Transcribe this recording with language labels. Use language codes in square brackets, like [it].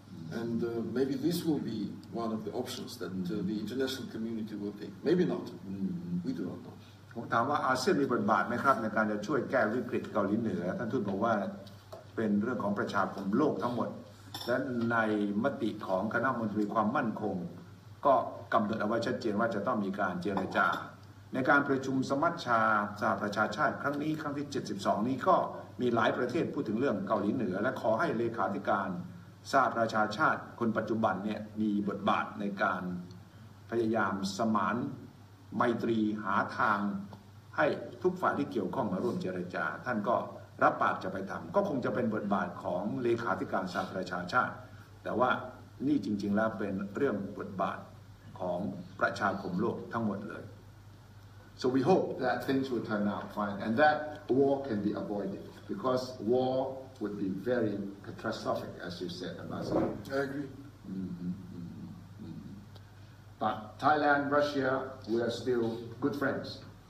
[en] And maybe this will be one of the options that the international community will take. Maybe not. We do not know. [th] ผมถามว่าอาเซียนมีบทบาทไหมครับในการจะช่วยแก้วิกฤตเกาหลีเหนือท่านทูตบอกว่าเป็นเรื่องของประชาคมโลกทั้งหมดและในมติของคณะมนตรีความมั่นคงก็กำหนดเอาไว้ชัดเจนว่าจะต้องมีการเจรจาในการประชุมสมัชชาสหประชาชาติครั้งนี้ครั้งที่72นี้ก็มีหลายประเทศพูดถึงเรื่องเกาหลีเหนือและขอให้เลขาธิการสหประชาชาติคนปัจจุบันเนี่ยมีบทบาทในการพยายามสมาน ไมตรีหาทางให้ทุกฝ่ายที่เกี่ยวข้องมาร่วมเจรจาท่านก็รับปากจะไปทำก็คงจะเป็นบทบาทของเลขาธิการสหประชาชาติแต่ว่านี่จริงๆแล้วเป็นเรื่องบทบาทของประชาคมโลกทั้งหมดเลย [en] So we hope that things will turn out fine and that war can be avoided because war would be very catastrophic as you said, Ambassador. I agree. But Thailand, Russia, we are still good friends.